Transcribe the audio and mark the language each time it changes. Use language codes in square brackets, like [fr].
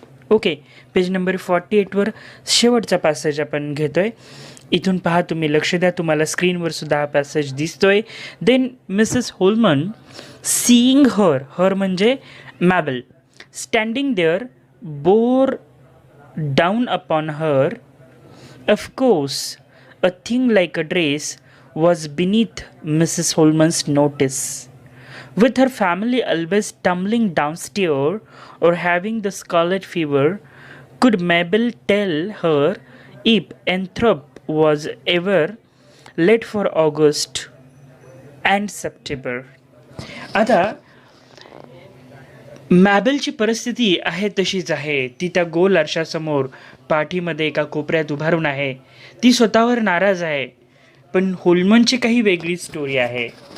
[mr] Okay, page number 48वर शेवटचा passage आपण घेतोय. इथून पहा, तुम्ही लक्ष द्या, तुम्हाला स्क्रीनवर सुद्धा हा पॅसेज दिसतोय. [en] then Mrs Holman seeing her [mr] म्हणजे [en] Mabel, standing there bore down upon her. Of course, a thing like a dress was beneath Mrs. Holman's notice. With her family always tumbling downstairs or having the scarlet fever, could Mabel tell her if Anthrop was ever late for August and September? [mr] आता मॅबेलची परिस्थिती आहे तशीच आहे. ती त्या गोल आरशासमोर पाठीमध्ये एका कोपऱ्यात उभारून आहे. ती स्वतःवर नाराज आहे. पण होलमनची काही वेगळी स्टोरी आहे.